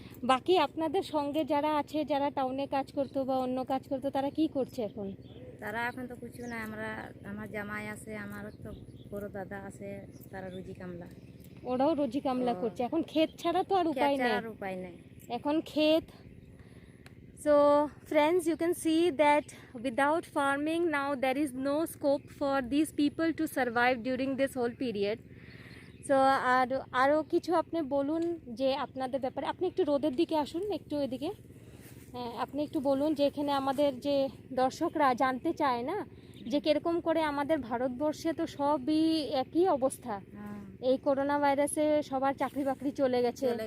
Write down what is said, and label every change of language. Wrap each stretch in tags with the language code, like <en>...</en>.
<bn>বাকি আপনাদের সঙ্গে যারা আছে, যারা টাউনে কাজ করতো বা অন্য কাজ করতো, তারা কি করছে এখন? তারা এখন তো কিছু না, আমার জামাই আছে, আমারও তো বড় দাদা আছে, তারা রুজি কামলা, ওরাও রুজি কামলা করছে। এখন ক্ষেত ছাড়া তো আর উপায় নেই, এখন ক্ষেত।</bn> <en>So friends, you can see that without farming now there is no scope for these people to survive during this whole period.</en> <bn>So আরও কিছু আপনি বলুন যে আপনাদের ব্যাপারে। আপনি একটু রোদের দিকে আসুন, একটু এদিকে। হ্যাঁ, আপনি একটু বলুন যে এখানে আমাদের যে দর্শকরা জানতে চায় না যে কিরকম করে আমাদের ভারতবর্ষে তো সবই একই অবস্থা। এই করোনা ভাইরাসে সবার চাকরি বাকরি চলে গেছে।</bn>